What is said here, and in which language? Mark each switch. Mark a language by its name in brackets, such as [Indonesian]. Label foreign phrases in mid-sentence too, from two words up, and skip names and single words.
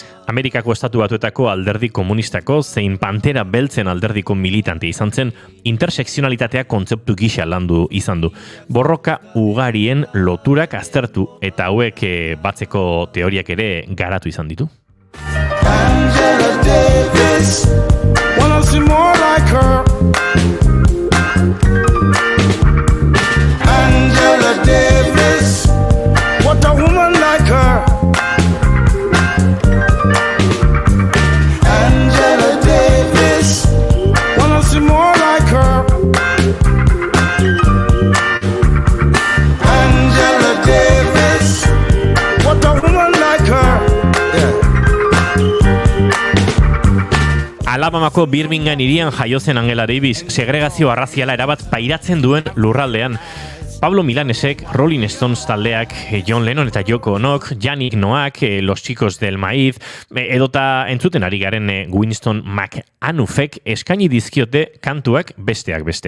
[Basque] Amerikako Estatu Batuetako alderdi komunistako zein Pantera Beltzen alderdiko militante izan zen, intersekzionalitatea kontzeptu gisa landu izan du. Borroka ugarien loturak aztertu eta hauek batzeko teoriak ere garatu izan ditu. [English] Angela Davis, wanna see more like her. Angela Davis, what a woman like her. Angela Davis, wanna see more like her. Angela Davis, what a woman like her. [Basque] Alabamako Birmingham hirian jaio zen Angela Davis, segregazio arraziala erabat pairatzen duen lurraldean. Pablo Milanesek, Rolling Stones taldeak, John Lennon eta Yoko Onok, Yannick Noak, Los Chicos del Maíz, edota entzuten ari garen Winston McAnuffek eskaini dizkiote kantuak besteak beste.